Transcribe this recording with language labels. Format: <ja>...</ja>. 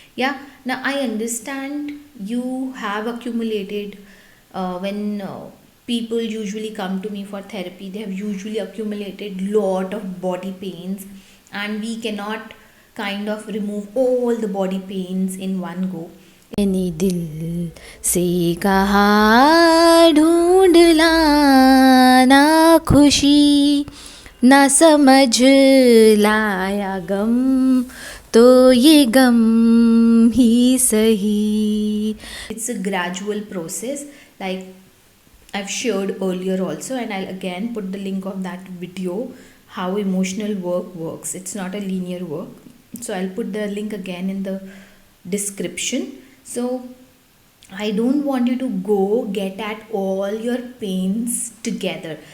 <en>Yeah, now I understand you have accumulated, when people usually come to me for therapy, they have usually accumulated lot of body pains, and we cannot kind of remove all the body pains in one go.</en> <hi>मैंने दिल से कहा ढूंढ लाना खुशी, ना समझ लाया गम, तो ये गम ही सही.</hi> <en>It's a gradual process, like I've shared earlier also, and I'll again put the link of that video, how emotional work works. It's not a linear work. So I'll put the link again in the description. So I don't want you to go get at all your pains together.</en>